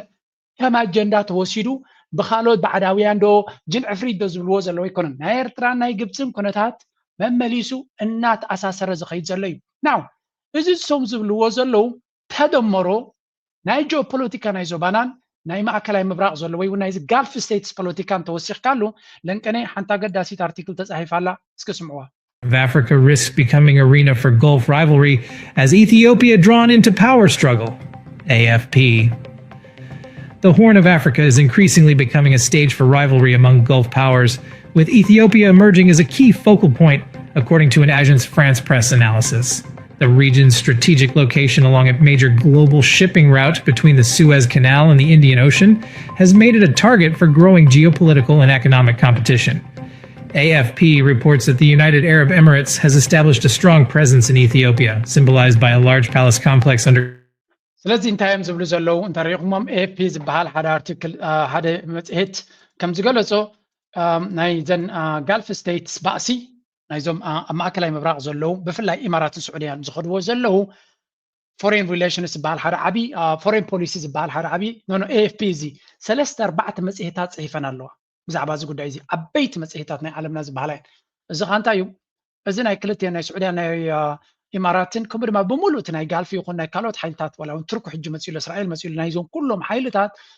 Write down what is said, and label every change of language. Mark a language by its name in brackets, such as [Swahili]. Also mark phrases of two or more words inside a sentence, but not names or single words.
[Tigrinya] ከም ኣጀንዳ ተወሲዱ ብካልኦት ባዕዳውያን ዶ ጅንዕፍሪት ዶ ዝብልዎ ዘለዎ ኣይኮነን። ናይ ኤርትራን ናይ ግብፅን ኩነታት መመሊሱ እናተኣሳሰረ ዝኸይድ ዘሎ እዩ። ናው እዚ ሶም ዝብልዎ ዘለዉ ተደመሮ ናይ ጂኦፖለቲካ ናይ ዞባናን ናይ ማእከላይ ምብራቅ ዘሎ ወይ ናይ ጋልፍ ስቴትስ ፖለቲካን ተወሲኽካሉ ለንቀኔ ሓንቲ ኣገዳሲት ኣርቲክል ተጻሒፋላ እስኪ ስምዑዋ። [English] Africa risks becoming arena for Gulf rivalry as Ethiopia drawn into power struggle. AFP. The Horn of Africa is increasingly becoming a stage for rivalry among Gulf powers, with Ethiopia emerging as a key focal point, according to an Agence France Presse analysis. The region's strategic location along a major global shipping route between the Suez Canal and the Indian Ocean has made it a target for growing geopolitical and economic competition. AFP reports that the United Arab Emirates has established a strong presence in Ethiopia, symbolized by a large palace complex under. [Tigrinya] ስለዚህ እንታይም ዝብሉ ዘለዉ እንተሪኢኹሞም ኤኤፍፒ ዝበሃል ሓደ ኣርቲክል ሓደ መፅሄት ከም ዝገለፆ ናይ ዘን ጋልፍ ስቴትስ ባእሲ ናይዞም ኣብ ማእከላይ ምብራቅ ዘለዉ ብፍላይ ኢማራትን ስዑድያን ዝኸድዎ ዘለዉ ፎሬን ሪሌሽንስ ዝበሃል ሓደ ዓብዪ ፎሬን ፖሊሲ ዝበሃል ሓደ ዓብዪ ኤኤፍፒ እዚ 3-4 መፅሄታት ፅሒፈን ኣለዋ ብዛዕባ እዚ ጉዳይ እዚ ዓበይቲ መፅሄታት ናይ ዓለምና ዝበሃላ እየን። እዚ ኸ እንታይ እዩ እዚ ናይ ክልቲአን ናይ ስዑድያን ናይ ኢማራትን ከምኡ ድማ ብምሉእ እቲ ናይ ጋልፊ ይኹን ናይ ካልኦት ሓይልታት ዋላ እውን ቱርክ ሕጂ መፂሉ እስራኤል መፂሉ ናይዞም ኩሎም ሓይልታት